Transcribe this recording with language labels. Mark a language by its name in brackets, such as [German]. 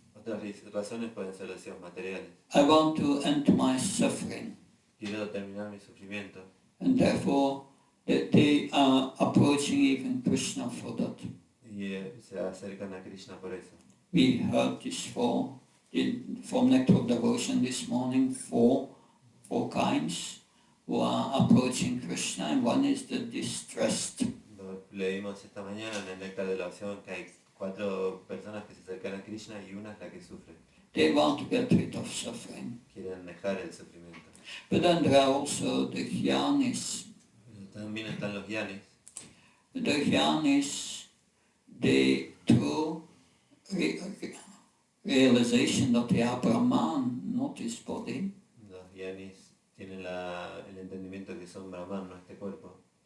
[Spanish] Otras razones pueden ser deseos materiales. [English] I want to end my suffering, [Spanish] Quiero terminar mi sufrimiento. [English] and therefore they are approaching even Krishna for that. [Spanish] Y se acercan a Krishna por eso. [English] We heard this from Nectar of Devotion this morning, four kinds who are approaching Krishna, and one is the distressed. [Spanish] Leímos esta mañana en el Néctar de la Opción que hay 4 personas que se acercan a Krishna y una es la que sufre. [English] They want to get rid of suffering. [Spanish] Quieren dejar el sufrimiento. [English] But then there are also the jnanis. [Spanish] Pero también están los yanis. [English] The jnanis, they through realization that they are Brahman, not this body, [Spanish] Los yanis tienen el entendimiento que son Brahman, no este cuerpo.